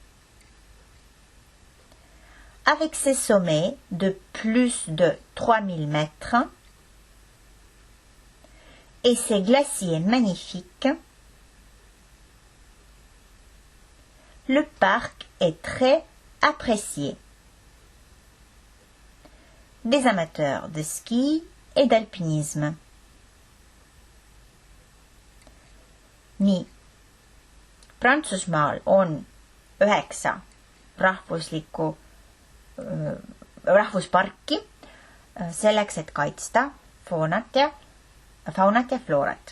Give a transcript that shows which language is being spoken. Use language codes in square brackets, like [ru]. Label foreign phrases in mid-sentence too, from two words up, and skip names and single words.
[fr] Avec ses sommets de plus de 3000 mètres et ses glaciers magnifiques, le parc est très apprécié des amateurs de ski et d'alpinisme. [et] Nii, Prantsusmaal on 9 rahvusparki selleks, et kaitsta faunat ja floorat.